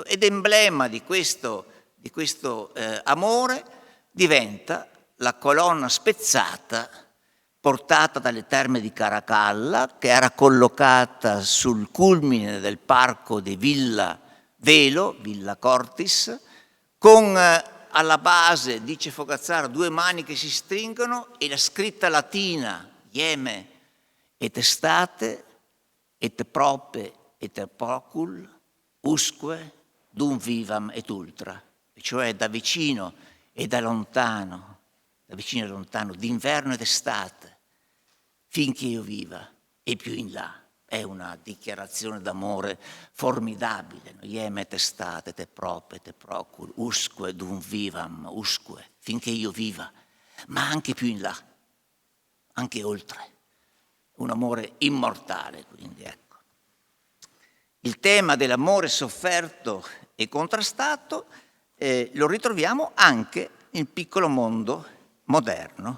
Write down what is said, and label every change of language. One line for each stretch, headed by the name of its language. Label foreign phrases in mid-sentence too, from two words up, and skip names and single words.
Italian: Ed emblema di questo amore diventa la colonna spezzata portata dalle terme di Caracalla, che era collocata sul culmine del parco di Villa Velo, Villa Cortis, con alla base, dice Fogazzaro, 2 mani che si stringono e la scritta latina,
Latin: ieme et estate, et prope et procul, usque dum vivam et ultra,
Italian: cioè da vicino e da lontano, d'inverno ed estate, finché io viva e più in là. È una dichiarazione d'amore formidabile.
Latin: Ieme et estate, te prope, te procul, usque dum vivam, usque,
Italian: finché io viva, ma anche più in là, anche oltre. Un amore immortale, quindi, ecco. Il tema dell'amore sofferto e contrastato lo ritroviamo anche nel piccolo mondo moderno.